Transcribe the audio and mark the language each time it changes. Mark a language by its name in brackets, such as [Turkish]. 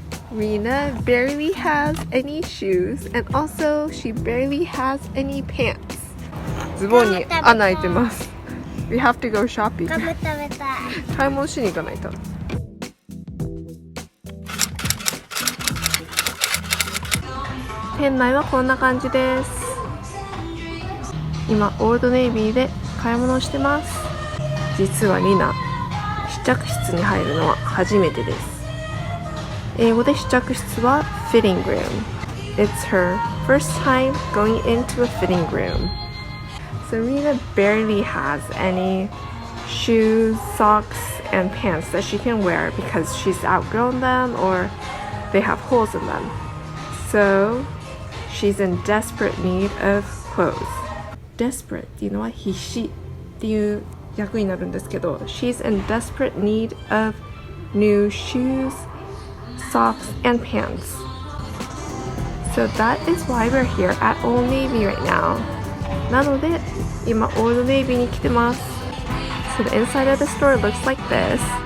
[English] Rena barely has any shoes and also she barely has any pants. [Japanese] ズボンに穴開いてます。 [English] We have to go shopping. [Japanese] ガム食べたい。買い物しに行かないと。店内はこんな感じです。今オールドネイビーで買い物をしてます。実はリナ試着室に入るのは初めてです。英語で試着室は fitting room. [English] It's her first time going into a fitting room. So Rena barely has any shoes, socks, and pants that she can wear because she's outgrown them or they have holes in them. So she's in desperate need of clothes. Desperate [Japanese] っていうのは必死っていう訳になるんですけど、 [English] she's in desperate need of new shoes, socks, and pants. So that is why we're here at Old Navy right now. [Japanese] なので今オールドネイビーに来てます。 [English] So the inside of the store looks like this.